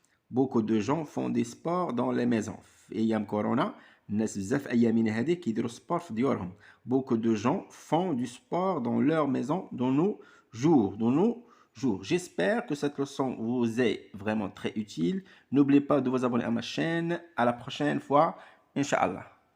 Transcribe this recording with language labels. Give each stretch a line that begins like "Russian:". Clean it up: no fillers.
French: beaucoup de gens font des sports dans les maisons.
Arabic: في ايام كورونا الناس بزاف في ايامنا هذه كيديروا سبور في ديورهم.
French: beaucoup de gens font du sport dans leur maison dans nos jours. J'espère que cette leçon vous est vraiment très utile. N'oubliez pas de vous abonner à ma chaîne. À la prochaine fois, Inch'Allah.